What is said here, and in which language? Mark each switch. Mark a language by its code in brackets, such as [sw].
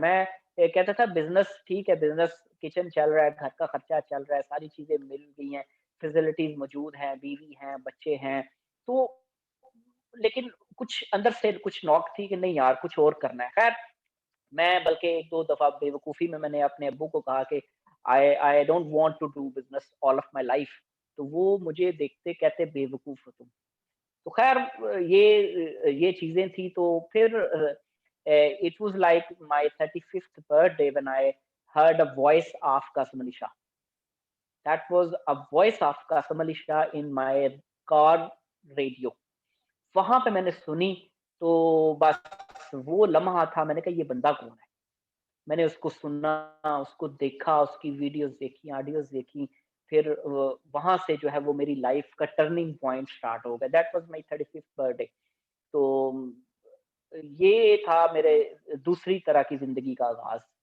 [ur] میں کہتا تھا بزنس ٹھیک ہے, بزنس کچن چل رہا ہے, گھر کا خرچہ چل رہا ہے, ساری چیزیں مل گئی ہیں, فیسلٹیز موجود ہیں, بیوی ہیں, بچے ہیں, تو لیکن کچھ اندر سے کچھ نوک تھی کہ نہیں یار کچھ اور کرنا ہے. خیر میں بلکہ ایک دو دفعہ بے وقوفی میں نے اپنے ابو کو کہا کہ [en] I don't want to do business all of my life. [ur] تو وہ مجھے دیکھتے کہتے بے وقوف ہو تم. تو خیر یہ چیزیں تھی. [en] تو پھر it was like my 35th birthday when I heard a voice of Qasim Ali Shah. That was a voice of Qasim Ali Shah in my car radio. [ur] وہاں پہ میں نے سنی تو بس وہ لمحہ تھا, میں نے کہا یہ بندہ کون ہے. میں نے اس کو سنا, اس کو دیکھا, اس کی ویڈیوز دیکھی, آڈیوز دیکھی, پھر وہاں سے جو ہے وہ میری لائف کا ٹرننگ پوائنٹ سٹارٹ ہو گیا. [en] That was my 35th birthday. [ur] تو یہ تھا میرے دوسری طرح کی زندگی کا آغاز.